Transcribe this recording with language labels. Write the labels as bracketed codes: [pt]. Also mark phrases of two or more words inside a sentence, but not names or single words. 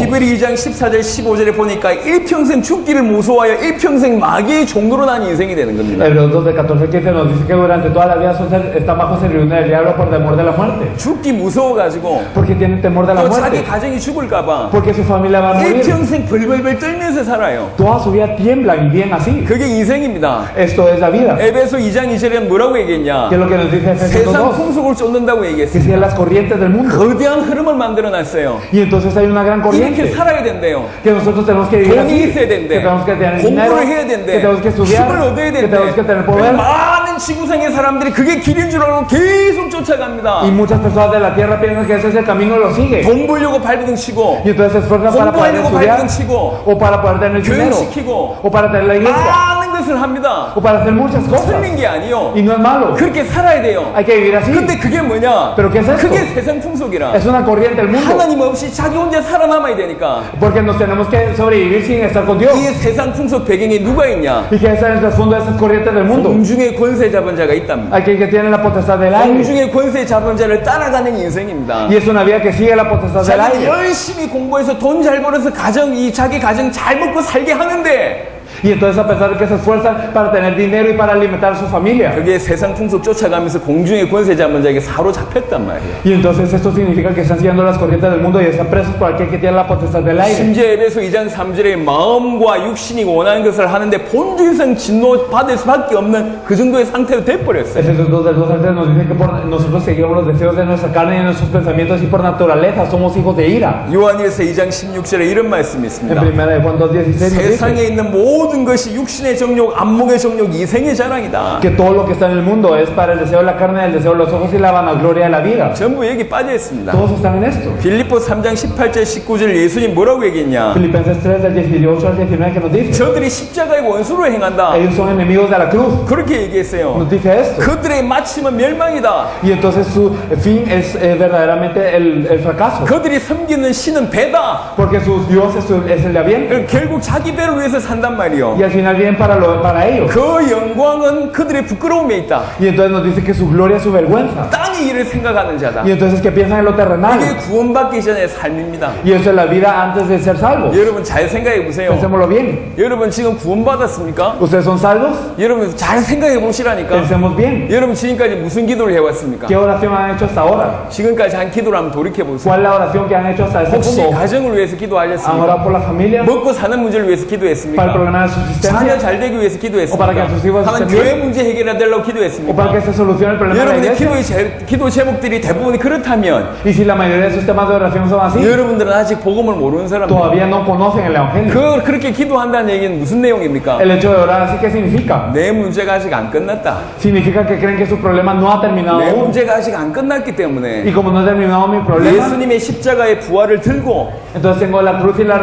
[ko] 히브리 2장 14절 15절에 보니까 일평생 죽기를 무서워하여 일평생 마귀의 종로로 난 인생이 되는 겁니다. [es] Hebreos 2:14-15 nos dice que durante toda la vida están bajo servidumbre del diablo por temor de la muerte. [ko] 죽기 무서워가지고 [es] Porque tienen temor de la [ko] 또 자기 [es] muerte. [ko] 가정이 죽을까봐 [es] Porque su familia va a morir. [ko] 일평생 벌벌벌 떨면서 살아요. [es] Toda su vida tiemblan y viven así. [ko] 그게 인생입니다. [es] Esto es la vida. [ko] 에베소 2장 2절에 뭐라고 얘기했냐? [es] Que es lo que nos dice Efesios [ko] 세상 [es] 2:2. [ko] 풍속을 쫓는다고 [es] Que [ko] 얘기했어요. [es] siguen las corrientes del mundo. [ko] 거대한 흐름을 만들어놨어요. [es] Y entonces hay una gran [ko] 이렇게 [es] corriente. [ko] 살아야 된대요. [es] Que nosotros tenemos que vivir [ko] 돈이 [es] así. [ko] 있어야 [es] Que [ko] 된대. [es] tenemos que tener dinero. [ko] 공부를 해야 [es] Que [ko] 된대. [es] tenemos que estudiar. [ko] 힘을 얻어야 [es] Que tenemos que tener [ko] 된대. [es] poder. [ko] 많은 지구상의 사람들이 그게 길인 줄 알고 계속 쫓아갑니다. [es] Y muchas personas de la tierra piensan que ese es el camino y lo siguen. [ko] 돈 벌려고 발부둥 치고 [es] Y entonces se esfuerzan para poder [ko] 공부하려고 [es] estudiar. [ko] 발부둥 치고 [es] O para poder tener dinero. [ko] 교육시키고 [es] O para tener la iglesia. [ko] 많은 것을 합니다. [es] O para hacer muchas cosas. [ko] 틀린 게 아니요. [es] Y no es malo. [ko] 그렇게 살아야 돼요. [es] Hay que vivir así. [ko] 근데 그게 뭐냐? [es] Pero ¿qué es esto? [ko] 그게 세상 풍속이라. [es] Es una corriente del mundo. [ko] 하나님 없이 자기 혼자 살아남아야 되니까. [es] Porque nos tenemos que sobrevivir sin estar con Dios. [ko] 이 세상 풍속 배경에 누가 있냐? [es] Y que está en el trasfondo de esas corrientes del mundo. [ko] 공중의 권세 잡은 자가 있답니다. [es] Aquel que tiene la potestad del aire. [ko] 공중의 권세 잡은 자를 따라가는 인생입니다. [es] Y es una vida que sigue la potestad del [ko] 자기 [es] aire. [ko] 열심히 공부해서 돈 잘 벌어서 자기 가정 잘 먹고 살게 하는데 [es] Y entonces a pesar de que se esfuerzan para tener dinero y para alimentar a su familia. [ko] 그게 세상 풍속 쫓아가면서 공중의 권세 잡은 자에게 사로잡혔단 말이에요. [es] Y entonces esto significa que están siguiendo las corrientes del mundo y están presos por aquel que tiene la potestad del aire. [ko] 심지어 에베소 2장 3절에 마음과 육신이 원하는 것을 하는데 본질상 진노 받을 수밖에 없는 그 정도의 상태로 돼버렸어요. [es] Efesios 2 del 2 al 3 nos dice que nosotros seguimos los deseos de nuestra carne y de nuestros pensamientos y por naturaleza somos hijos de ira. [ko] 요한일서 2장 16절에 이런 말씀이 [es] En [ko] 있습니다. [es] primera de Juan 2:16 nos [ko] 세상에 [es] dice [ko] 있는 모든 것이 육신의 정욕, 안목의 정욕, 이생의 자랑이다. [es] que todo lo que está en el mundo es para el deseo de la carne, el deseo de los ojos y la vanagloria de la vida. [ko] 전부 여기 빠져 있습니다. [es] Todos están en esto. [ko] 빌립보 3장 18절 19절 예수님 뭐라고 얘기했냐? [es] Filipenses 3 del 18 al 19 que nos dice [ko] 저들이 십자가의 원수로 행한다. [es] ellos son enemigos de la cruz. [ko] 그렇게 얘기했어요. [es] Nos dice esto. [ko] 그들의 마침은 멸망이다. [es] Y entonces su fin es verdaderamente el fracaso. [ko] 그들이 섬기는 신은 배다. [es] Porque su Dios es el de bien. [ko] 결국 자기 배를 위해서 산단 말이요. [es] Y al final vienen para ellos. [ko] 그 영광은 그들의 부끄러움에 있다. [es] Y entonces nos dice que su gloria es su vergüenza. [ko] 땅의 일을 생각하는 자다. [es] Y entonces que piensan en lo terrenal. [ko] 이게 구원받기 전의 삶입니다. [es] Y eso es la vida antes de ser salvos. [ko] 여러분 잘 생각해 보세요. [es] Pensémoslo bien. [ko] 여러분 지금 구원받았습니까? [es] ¿Ustedes son salvos? [ko] 여러분 잘 생각해 보시라니까. [es] Pensemos bien. [ko] 여러분 지금까지 무슨 기도를 해왔습니까? [es] ¿Qué oración han hecho hasta ahora? [ko] 지금까지 한 기도를 한번 돌이켜 보세요. [es] ¿Cuál es la oración que han hecho hasta ese [ko] 혹시 [es] punto? [ko] 가정을 위해서 [es] ¿Han [ko] 기도하셨습니까? [es] orado por la familia? [ko] 먹고 사는 문제를 위해서 [es] ¿Para el [ko] 기도했습니까? [es] problema de [ko] 자녀 [es] subsistencia? [ko] 잘 되기 위해서 [es] O para que sus [ko] 기도했습니까? [es] hijos [ko] 하나님 [es] estén [ko] 교회 [es] bien? [ko] 문제 해결해달라고 [es] ¿O para [ko] 기도했습니까? [es] que se solucione el problema de la [ko] 여러분의 [es] iglesia? [ko] 기도 제목들이 대부분이 그렇다면 [es] Y si la mayoría de sus temas de oración son así, [ko] 여러분들은 아직 복음을 모르는 사람들. [es] todavía no conocen el evangelio. [ko] 그렇게 기도한다는 얘기는 무슨 내용입니까? [es] El hecho de orar así, ¿qué significa? [ko] 내 문제가 아직 안 끝났다. [es] Significa que creen que su problema no ha terminado [ko] 내 [es] aún. [ko] 문제가 아직 안 끝났기 [es] Y [ko] 때문에 [es] como no ha terminado mi problema, [ko] 예수님의 십자가의 부활을 들고 [es] entonces tengo la cruz y la